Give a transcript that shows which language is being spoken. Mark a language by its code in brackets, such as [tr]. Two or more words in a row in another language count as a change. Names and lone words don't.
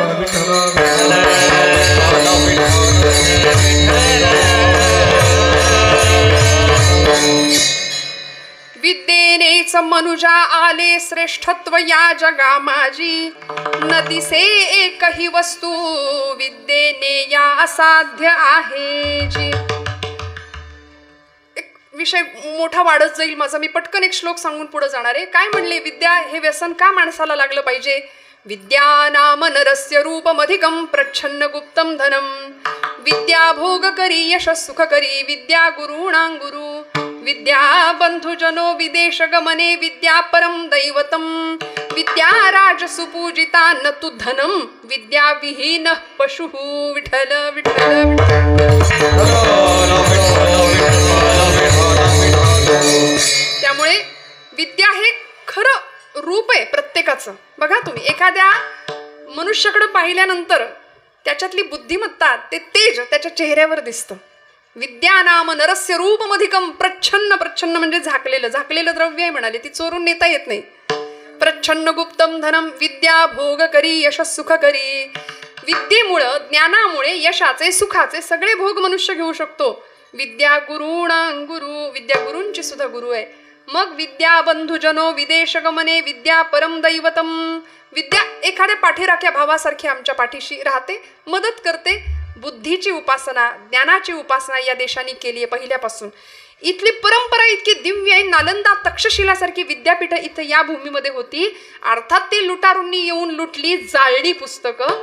[mr] विद्येनेच मनुजा आले श्रेष्ठत्व या जगा माझी. न दिसे एकही वस्तू विद्येने या असाध्य आहे जी. एक विषय मोठा वाढत जाईल माझा, मी पटकन एक श्लोक सांगून पुढे जाणार आहे. काय म्हणले? विद्या हे व्यसन का माणसाला लागलं पाहिजे? [sa] विद्या नाम नरस्य रूपमधिकं प्रच्छन्न गुप्तं धनम. विद्या भोग करी यश सुख करी. विद्या गुरुणां गुरु. विद्या बंधुजनो विदेश गमने. विद्या परम दैवतम. विद्या राज सुपूजिता न तु धनम. विद्या विहीन पशु. विठ्ठल विठ्ठल. [mr] त्यामुळे विद्या हे खरं रूप आहे प्रत्येकाचं. बघा तुम्ही एखाद्या मनुष्याकडे पाहिल्यानंतर त्याच्यातली बुद्धिमत्ता, ते तेज त्याच्या चेहऱ्यावर दिसतं. [sa] विद्या नाम नरस्य रूपमधिकं प्रच्छन्न. [mr] प्रच्छन्न म्हणजे झाकलेलं, झाकलेलं द्रव्य आहे म्हणाले, ती चोरून नेता येत नाही. [sa] प्रच्छन्न गुप्तम धनम. विद्या भोग करी यश सुख करी. [mr] विद्येमुळं, ज्ञानामुळे यशाचे, सुखाचे सगळे भोग मनुष्य घेऊ शकतो. [sa] विद्या गुरुणां गुरु. [mr] विद्या गुरूंची सुद्धा गुरु आहे. [sa] मग विद्या बंधुजनो विदेश गमने. विद्या परम दैवतम. [mr] विद्या एखाद्या पाठीराख्या भावासारखी आमच्या पाठीशी राहते, मदत करते. बुद्धीची उपासना, ज्ञानाची उपासना या देशाने केली आहे पहिल्यापासून. इथली परंपरा इतकी दिव्य आहे. नालंदा तक्षशिलासारखी विद्यापीठ इथं या भूमीमध्ये होती. अर्थात ते लुटारूंनी येऊन लुटली, जाळली पुस्तकं.